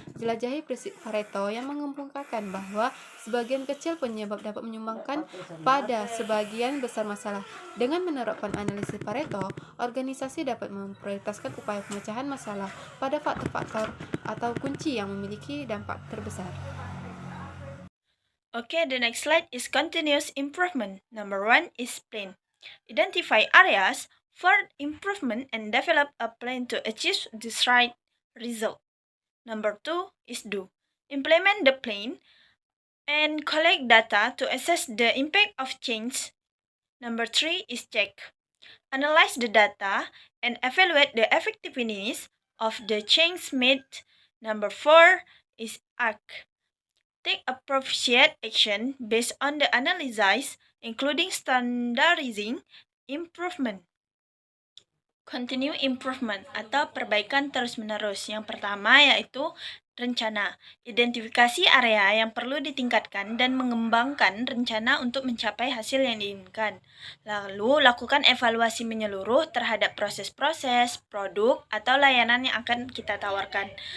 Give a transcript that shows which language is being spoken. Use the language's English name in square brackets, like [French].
[Indonesian] Jelajahi prinsip Pareto yang mengemukakan bahwa sebagian kecil penyebab dapat menyumbangkan pada sebagian besar masalah. Dengan menerapkan analisis Pareto, organisasi dapat memprioritaskan upaya pemecahan masalah pada faktor-faktor atau kunci yang memiliki dampak terbesar. [English] Okay, the next slide is continuous improvement. Number 1 is plan. Identify areas for improvement and develop a plan to achieve the right result. Number 2 is do. Implement the plan and collect data to assess the impact of change. Number 3 is check. Analyze the data and evaluate the effectiveness of the change made. Number 4 is act. Take appropriate action based on the analysis, including standardizing improvement. Continue improvement [Indonesian] atau perbaikan terus-menerus. Yang pertama yaitu rencana. Identifikasi area yang perlu ditingkatkan dan mengembangkan rencana untuk mencapai hasil yang diinginkan. Lalu, lakukan evaluasi menyeluruh terhadap proses-proses, produk, atau layanan yang akan kita tawarkan.